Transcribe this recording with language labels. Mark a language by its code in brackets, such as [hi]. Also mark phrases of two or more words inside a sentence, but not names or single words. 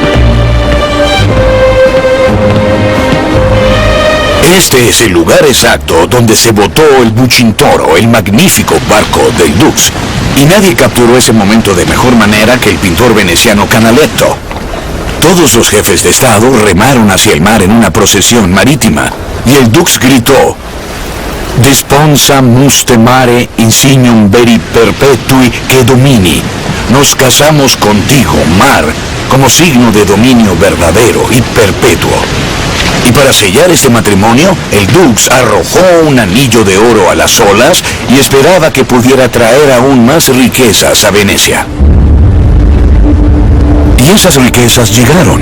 [es] Este es el lugar exacto donde se botó el Bucintoro, el magnífico barco del Dux. Y nadie capturó ese momento de mejor manera que el pintor veneciano Canaletto. Todos los jefes de Estado remaron hacia el mar en una procesión marítima, y el Dux gritó: [la] «Desponsa muste mare insignum veri perpetui che domini». [es] Nos casamos contigo, mar, como signo de dominio verdadero y perpetuo. Y para sellar este matrimonio, el Dux arrojó un anillo de oro a las olas y esperaba que pudiera traer aún más riquezas a Venecia. Y esas riquezas llegaron.